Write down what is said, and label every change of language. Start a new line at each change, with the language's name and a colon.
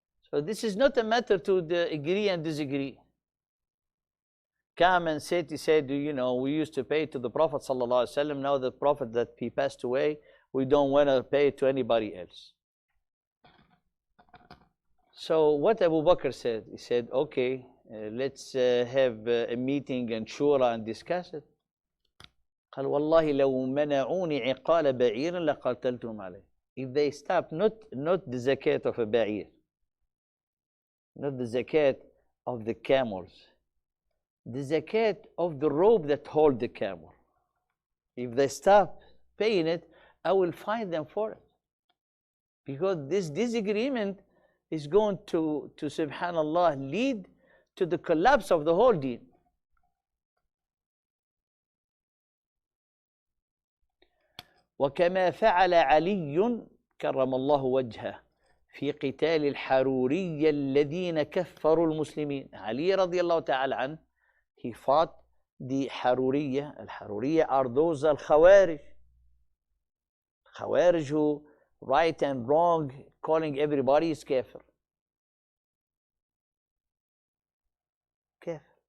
English: So this is not a matter to agree and disagree. Come and he said, we used to pay to the Prophet ﷺ. Now the Prophet that he passed away, we don't want to pay to anybody else. So what Abu Bakr said, he said, okay, let's have a meeting and shura and discuss it.
Arabic: قال والله لو منعوني عقال بعير لقاتلتهم عليه.
English: If they stop, not the zakat of a ba'ir, not the zakat of the camels, the zakat of the rope that hold the camel. If they stop paying it, I will fine them for it. Because this disagreement is going to subhanallah, lead to the collapse of the whole deen.
Arabic: وكما فعل علي كرم الله وجهه في قتال الحرورية الذين كفروا المسلمين.
English: Ali radiallahu ta'ala an, he fought the Haruriyya. Al-Haruriyya are those al-Khawarij. Khawarij who right and wrong, calling everybody is kafir. Kafir.